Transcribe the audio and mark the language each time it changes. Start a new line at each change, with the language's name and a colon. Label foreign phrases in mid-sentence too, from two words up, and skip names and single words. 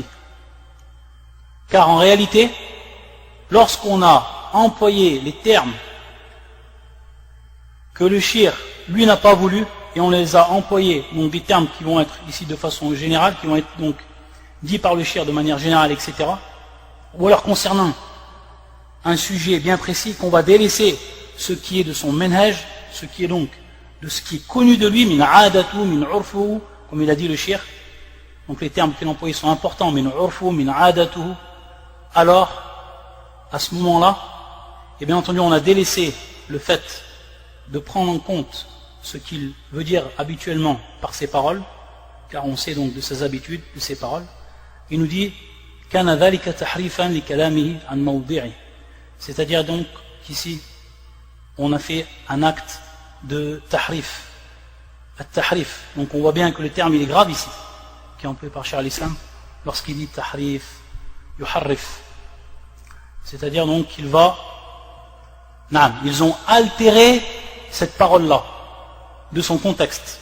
French: Car en réalité, lorsqu'on a employé les termes que le shir lui n'a pas voulu et on les a employés, donc des termes qui vont être ici de façon générale, qui vont être donc dits par le shir de manière générale, etc., ou alors concernant un sujet bien précis, qu'on va délaisser ce qui est de son manhaj, ce qui est donc de ce qui est connu de lui,
Arabic: من عادته من عرفه,
French: comme il a dit le shir. Donc les termes qu'il a employés sont importants,
Arabic: من عرفه من عادته.
French: Alors, à ce moment-là, et bien entendu, on a délaissé le fait de prendre en compte ce qu'il veut dire habituellement par ses paroles, car on sait donc de ses habitudes, de ses paroles. Il nous dit
Arabic: كان ذلك تحريفا لكلامه عن موضعه.
French: C'est-à-dire donc qu'ici, on a fait un acte de tahrif. At-tahrif. Donc on voit bien que le terme il est grave ici, qui est employé par Cheikh al-Islam, lorsqu'il dit
Arabic: تحريف يحرف.
French: C'est-à-dire donc qu'il va, ils ont altéré cette parole-là de son contexte.